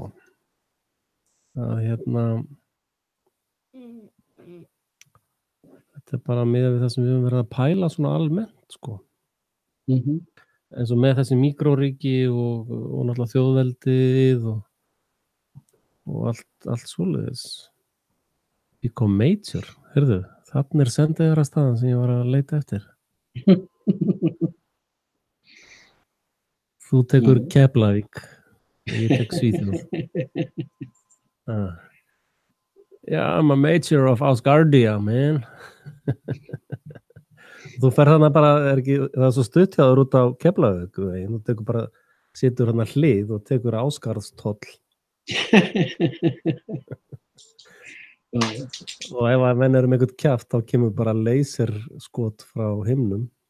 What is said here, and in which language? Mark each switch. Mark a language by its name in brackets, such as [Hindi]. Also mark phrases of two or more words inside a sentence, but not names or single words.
[Icelandic] Að þetta er bara miðað við það sem við höfum verið að pæla svona almennt, sko. Eins og með þessi mikróríki og náttúrulega þjóðveldið og allt svoleiðis. [English] Become major, [Icelandic] heyrðu, þarna er sendiherrastaðan sem ég var að leita eftir. Þú tekur Keflavík, ég tek Svíþjóð. [English] Yeah, I'm a major of Ásgardia, man. [Icelandic] Þú fer þarna bara, það er svo stutt hjá þér út á Keflavík, þú tekur bara, situr þarna hlið og tekur Ásgarðstóll. Og ef að menn eru með eitthvað kjaft, þá kemur bara laserskot frá himnum.